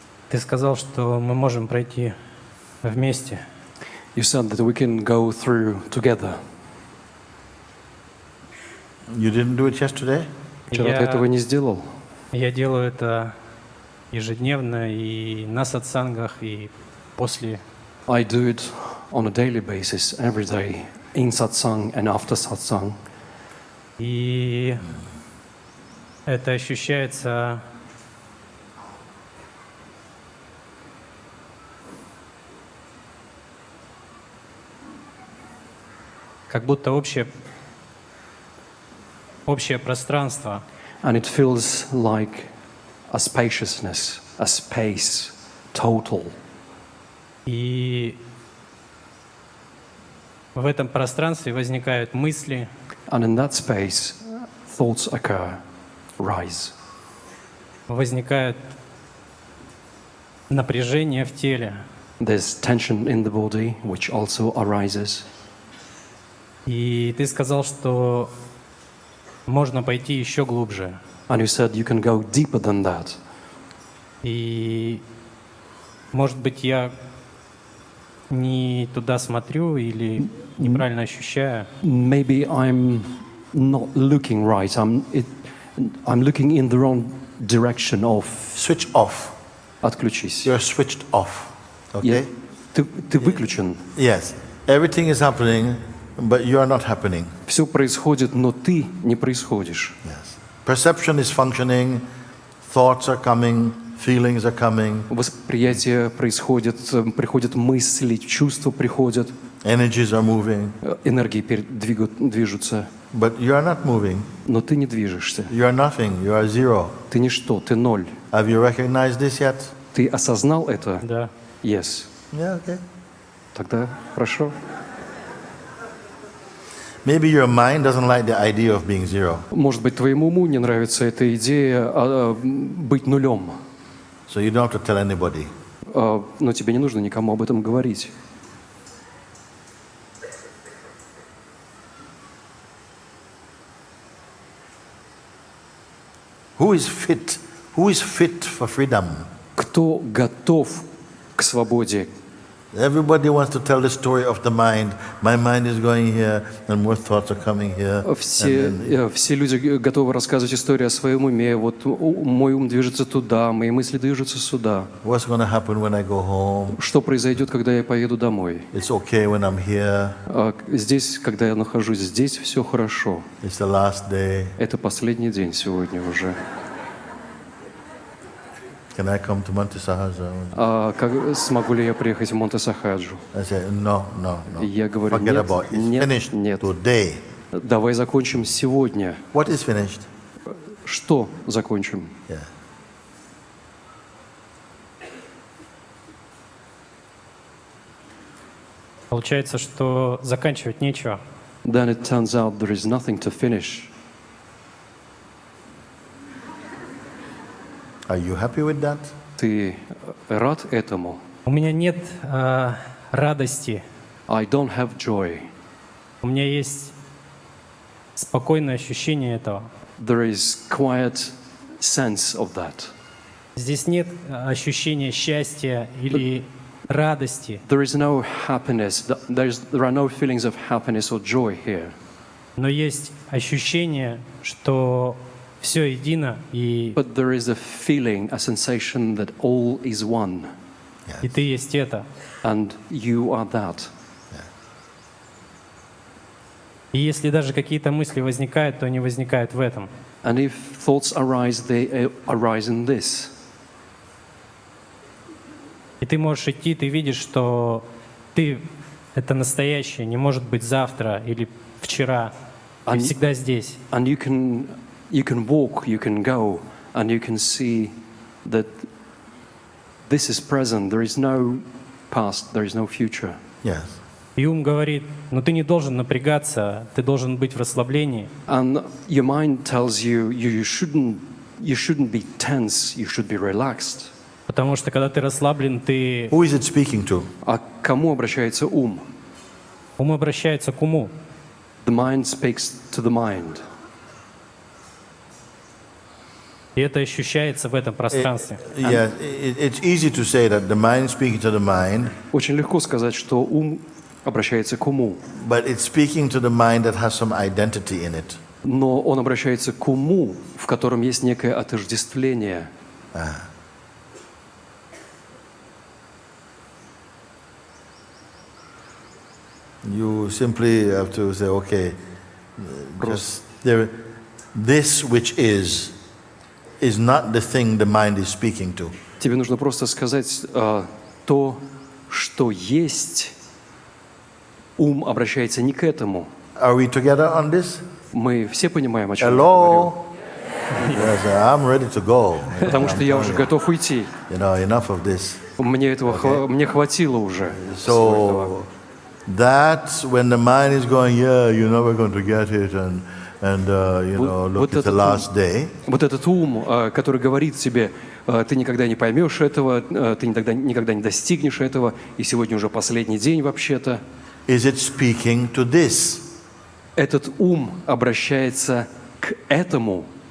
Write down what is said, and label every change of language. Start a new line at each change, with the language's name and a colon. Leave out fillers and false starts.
Russian: Ты сказал, что мы можем пройти вместе.
English: You said that we can go through together. You didn't do it yesterday?
Russian: Вчера ты этого не сделал? Я делаю это ежедневно и на сатсангах, и после.
English: I do it on a daily basis, every day, in satsang and after satsang.
Russian: И это ощущается как будто общее пространство.
English: And it feels like a spaciousness, a space, total.
Russian: И в этом пространстве возникают мысли,
English: And in that space, thoughts occur, rise.
Russian: возникает напряжение в теле.
English: There's tension in the body, which also arises.
Russian: И ты сказал, что можно пойти еще глубже.
English: And you said you can go deeper than that.
Russian: И, может быть, я не туда смотрю или неправильно ощущаю.
English: Maybe I'm not looking right. I'm looking in the wrong direction of. Switch off.
Russian: Отключись.
English: You're switched off. Okay?
Russian: Ты выключен.
English: Yes. Everything is happening, but you are not happening.
Russian: Все происходит, но ты не происходишь.
English: Yes. Perception is functioning, thoughts are coming, feelings are coming,
Russian: Восприятие происходит, приходят мысли, чувства приходят,
English: energies are moving,
Russian: энергии движутся,
English: but you are not moving.
Russian: но ты не движешься.
English: You are nothing. You are zero.
Russian: Ты ничто, ты ноль.
English: Have you recognized this yet?
Russian: Ты осознал это? Да.
English: Yes. Yeah, okay.
Russian: Тогда хорошо.
English: Maybe your mind doesn't like the idea of being zero.
Russian: Может быть, твоему уму не нравится эта идея быть нулем,
English: So you don't have to tell anybody.
Russian: но тебе не нужно никому об этом говорить.
English: Who is fit? Who is fit for freedom?
Russian: Кто готов к свободе?
English: Everybody wants to tell the story of the mind. My mind is going here, and more thoughts are coming here.
Russian: Все люди готовы рассказывать историю о своем уме. Вот мой ум движется туда, мои мысли движутся сюда.
English: What's going to happen when I go home?
Russian: Что произойдет, когда я поеду домой?
English: It's okay when I'm here.
Russian: Здесь, когда я нахожусь здесь, все хорошо.
English: It's the last day.
Russian: Это последний день сегодня уже.
English: Can I come to Monte Sahaja?
Russian: Смогу ли я приехать в Монте-Сахаджу?
English: I say, no.
Russian: Я говорю,
English: Forget
Russian: нет,
English: about it. It's
Russian: нет,
English: finished
Russian: нет.
English: today.
Russian: Давай закончим сегодня.
English: What is finished?
Russian: Что закончим?
English: Yeah.
Russian: Получается, что заканчивать нечего.
English: Then it turns out there is nothing to finish. Are you happy with that?
Russian: Ты рад этому? У меня нет радости,
English: I don't have joy.
Russian: у меня есть спокойное ощущение этого.
English: There is quiet sense of that.
Russian: Здесь нет ощущения счастья или радости,
English: There is no happiness. There are no feelings of happiness or joy here.
Russian: но есть ощущение, что все едино, и
English: But there is a feeling, a sensation that all is one.
Russian: ты есть это.
English: And you are that.
Russian: И если даже какие-то мысли возникают, то они возникают в этом.
English: And if thoughts arise, they arise in this.
Russian: И ты можешь идти, ты видишь, что ты — это настоящее, не может быть завтра или вчера. Ты всегда здесь.
English: And you can walk, you can go, and you can see that this is present. There is no past, there is no future. Yes.
Russian: И ум говорит, но ты не должен напрягаться, ты должен быть в расслаблении.
English: And your mind tells you you shouldn't be tense, you should be relaxed.
Russian: Потому что когда ты расслаблен, ты...
English: Who is it speaking to?
Russian: А к кому обращается ум? Ум обращается к уму.
English: The mind speaks to the mind.
Russian: И это ощущается в этом пространстве.
English: Yeah, it's easy to say that the mind speaking to the mind,
Russian: Очень легко сказать, что ум обращается к уму,
English: but it's speaking to the mind that has some identity in it.
Russian: но он обращается к уму, в котором есть некое отождествление.
English: You simply have to say, okay, just there, this which is not the thing the mind is speaking to.
Russian: Тебе нужно просто сказать то, что есть. Ум обращается не к этому.
English: Are we together on this?
Russian: Мы все понимаем, о чем я говорю.
English: Hello? Yes, I'm ready to go.
Russian: Потому что я уже готов уйти.
English: You know, enough of this.
Russian: Мне этого мне хватило уже.
English: So that's when the mind is going, yeah, you're never going to get it, and you know, look, it's the last day.
Russian: Вот этот ум, который говорит тебе, ты никогда не поймешь этого, ты никогда не достигнешь этого, и сегодня уже последний день вообще-то.
English: Is it speaking to this?
Russian: Этот ум обращается к этому.